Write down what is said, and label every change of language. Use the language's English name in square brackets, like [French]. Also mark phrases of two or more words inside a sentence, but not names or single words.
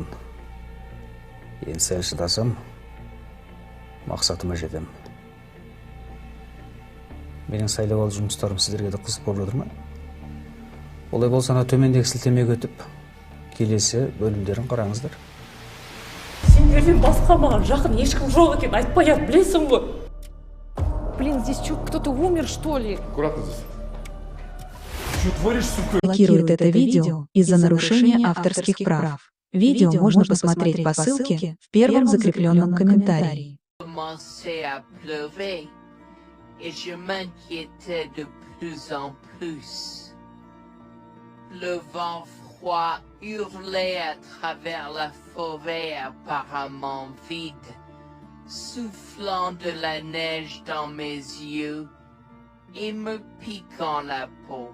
[Kazakh] Енді сәл шыдасам, мақсатыма жетем. Менің сайлап алу жұмыстарым сіздерге де қызық болып жатыр ма? Олай болса, ана төмендегі сілтемеге өтіп, келесі бөлімдерін қараңыздар. Сендерден басқа маған жақын ешкім жоқ екен, айтпай-ақ білесің ғой. [Russian] Блин, здесь что, кто-то умер, что ли? Аккуратно здесь. Что творишь, сука? Блокирует это видео из-за нарушения авторских прав. Видео можно посмотреть по ссылке в первом закрепленном комментарии. [French] Commençait à pleurer et je m'inquiétais de plus en plus. Le vent froid hurlait à travers la forêt apparemment vide, soufflant de la neige dans mes yeux et me piquant la peau.